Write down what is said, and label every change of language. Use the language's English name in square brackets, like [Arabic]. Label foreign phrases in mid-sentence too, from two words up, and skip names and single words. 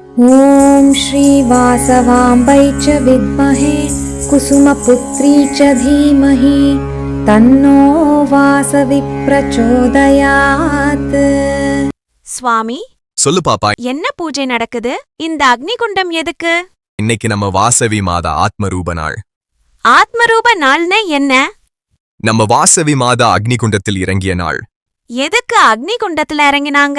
[Sanskrit] ॐ श्रीवासवाम्बै च विद्महे कुसुमपुत्री च धीमहि तन्नो वासवि प्रचोदयात्. [Tamil] சுவாமி, சொல்லு பாப்பா. என்ன பூஜை நடக்குது? இந்த அக்னிகுண்டம் எதுக்கு? இன்னைக்கு நம்ம வாசவி மாதா ஆத்மரூப நாள். ஆத்மரூப நாள்னா என்ன? நம்ம வாசவி மாதா அக்னிகுண்டத்தில் இறங்கிய நாள். எதுக்கு அக்னிகுண்டத்துல இறங்கினாங்க?